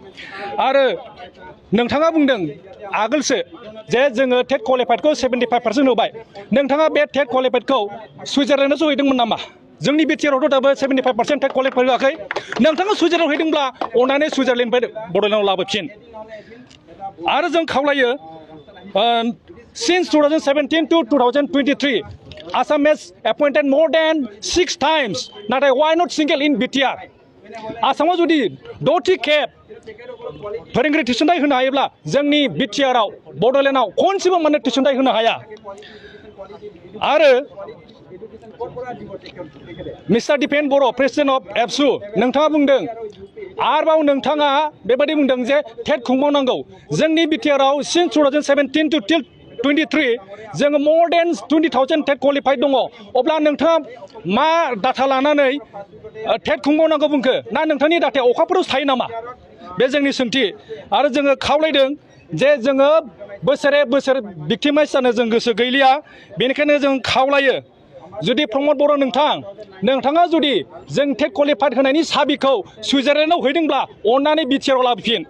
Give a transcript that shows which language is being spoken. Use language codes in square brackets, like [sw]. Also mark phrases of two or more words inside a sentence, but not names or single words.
[brx] आरो नोंथाङा बुंदों आगोलसो जे जोङो टेट क्वालिफाइडखौ 75% होबाय। नोंथाङा बे टेट क्वालिफाइडखौ सुइजारलेन्डआव सहैदोंमोन नामा? जोंनि बिटिआरआवथ' दाबो 75% [en] TET qualified [brx] होआखै। नोंथाङा सुइजारलेन्डआव हैदोंब्ला अननानै सुइजारलेन्डनिफ्राय बड'लेण्डआव लाबोफिन। आरो जों खावलायो [en] since 2017 to 2023 Assam has appointed more than 6 times. नाथाय why not single in BTR? [brx] आसामाव जुदि 6थि खेब फोरोंगिरि थिसनथाइ होनो हायोब्ला जोंनि बिटिआरआव बड'लेण्डआव खनसेबो माने थिसनथाइ होनो हाया। आरो मिस्टार दिपेन बर' [en] president of ABSU [brx] नोंथाङा बुंदों आरोबाव नोंथाङा बेबायदि बुंदों जे टेट खुंबावनांगौ। जोंनि बिटिआरआव [en] since 2017 to till 23 [brx] जोङो [en] more than 20,000 TET qualified [brx] दङ। अब्ला नोंथाङा मा डाटा लानानै टेट खुंबावनांगौ बुंखो? ना नोंथांनि डाटाया अखाफोराव थायो नामा? बे जोंनि सोंथि। आरो जोङो खावलायदों जे जोङो बोसोरे बोसोर भिक्टिमाइज जानो जों गोसो गैलिया। बेनिखायनो जों खावलायो जुदि प्रमद बर' नोंथाङा जुदि जों [en] TET qualified [brx] होनायनि साबिखौ सुइजारलेण्डआव हैदोंब्ला अननानै बिटिआरआव लाबोफिन।